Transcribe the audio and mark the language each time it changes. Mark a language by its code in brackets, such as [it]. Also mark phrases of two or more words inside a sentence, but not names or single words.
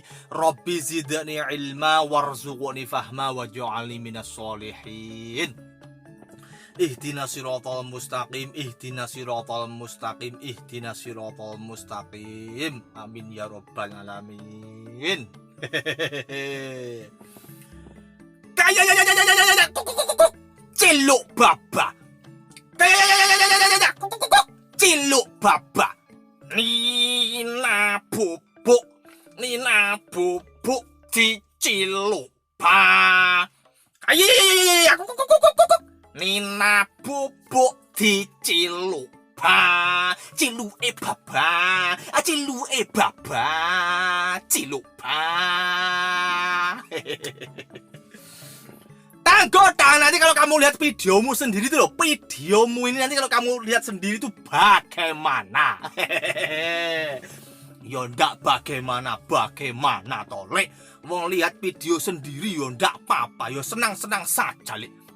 [ar] رب زدني علما وارزقني فهما واجعلني من الصالحين. اهدنا الصراط المستقيم، اهدنا الصراط المستقيم، اهدنا الصراط المستقيم. آمين يا رب العالمين. [id] Ciluk baba. Ciluk baba. Nina bubuk diciluk ba. Nina bubuk diciluk ba. Ciluke baba. Ciluke baba. Ciluk ba. Tanggotan, nanti kalau kamu lihat videomu sendiri tuh loh, videomu ini nanti kalau kamu lihat sendiri tuh bagaimana? Ya ndak bagaimana tolek. Mau lihat video sendiri ya ndak apa-apa, ya senang-senang saja lek.